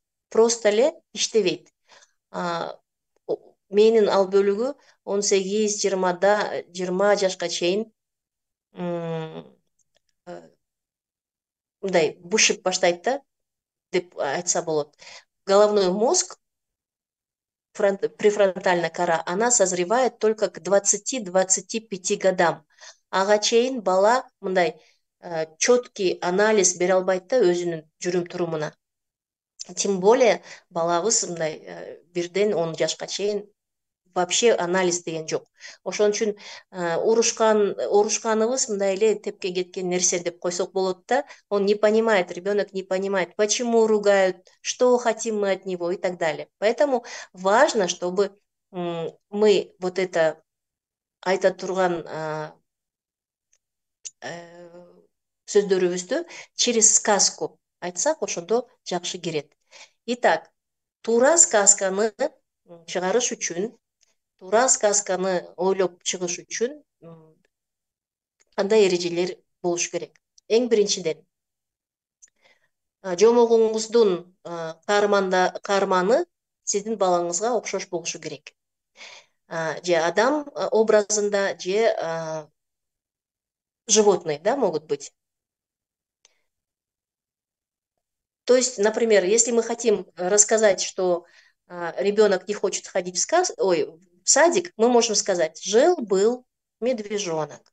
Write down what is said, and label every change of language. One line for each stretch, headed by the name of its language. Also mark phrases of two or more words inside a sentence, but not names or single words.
Kyrgyz: Просто эле иштебейт. Мээнин ал бөлүгү 18-20 жашка чейин мындай бышып баштайт да, деп айтса болот.
Russian: Головной мозг, префронтальная кора, она созревает только к 20-25 годам.
Kyrgyz: Ага чейин бала мындай четкий анализ бере албайт да өзүнүн жүрүм турумуна.
Russian: Тем более
Kyrgyz: балабыз мындай 1-10 жашка чейин вообще анализ деген жоқ. Ошон үчүн урушканыбыз мындай эле тепке кеткен нерсе деп койсок болот да.
Russian: Он не понимает, ребенок не понимает, почему ругают, что хотим мы от него и так далее. Поэтому важно, чтобы мы вот это
Kyrgyz: айта турган сөздөрүбүздү
Russian: через сказку
Kyrgyz: айтсак, ошондо жакшы кирет. Итак, туура сказканы чыгарыш үчүн, туура сказканы ойлоп чыгыш үчүн кандай эрежелер болуш керек? Эң биринчиден, жомогуңуздун каарманы сиздин балаңызга окшош болушу керек. Же адам образында,
Russian: же животные, да, могут быть. То есть, например, если мы хотим рассказать, что ребенок не хочет ходить в садик, мы можем сказать: жил-был медвежонок.